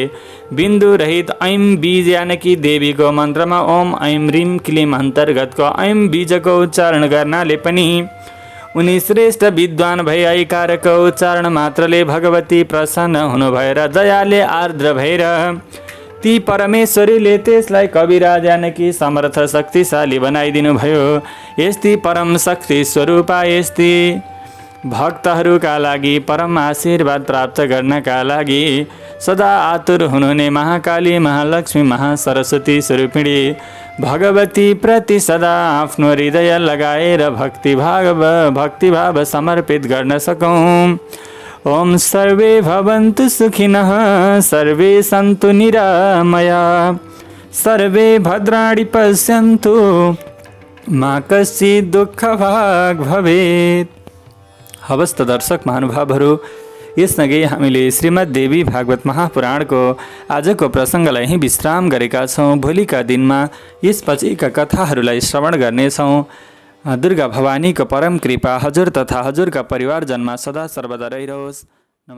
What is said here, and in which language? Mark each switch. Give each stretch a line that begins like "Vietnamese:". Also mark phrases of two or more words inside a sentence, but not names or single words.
Nepali: बिन्दु रहित ऐम बीज यानकी देवीको मन्त्रमा ओम ऐम रिम क्लिम अन्तर्गतको ऐम बीजको उच्चारण गर्नाले पनि उनी श्रेष्ठ विद्वान भई ऐकारको उच्चारण मात्रले भगवती प्रसन्न हुनुभयो र दयाले आर्द्र भएर ती परमेश्वरीले त्यसलाई कविराज यानकी समर्थ शक्तिशाली बनाइदिनु भयो। यस्ती परम शक्ति स्वरूपा यस्ती भक्तहरूका लागि परम आशीर्वाद प्राप्त गर्नका लागि सदा आतुर हुनुहुने महाकाली महालक्ष्मी महासरस्वती स्वरूपिणी भगवती प्रति सदा आफ्नो हृदय लगाएर भक्तिभाव समर्पित गर्न सकौँ।
Sanskrit: ओम सर्वे भवन्तु सुखिनः सर्वे सन्तु निरामयाः सर्वे भद्राणि पश्यन्तु मा कश्चित् दुःखभाग् भवेत्।
Nepali: हवस् त दर्शक महानुभावहरू, यसअघि हामीले श्रीमद् देवी भागवत महापुराणको आजको प्रसङ्गलाई यहीँ विश्राम गरेका छौँ। भोलिका दिनमा यसपछिका कथाहरूलाई श्रवण गर्नेछौँ। दुर्गा भवानीको परम कृपा हजुर तथा हजुरका परिवारजनमा सदा सर्वदा रहिरहोस्।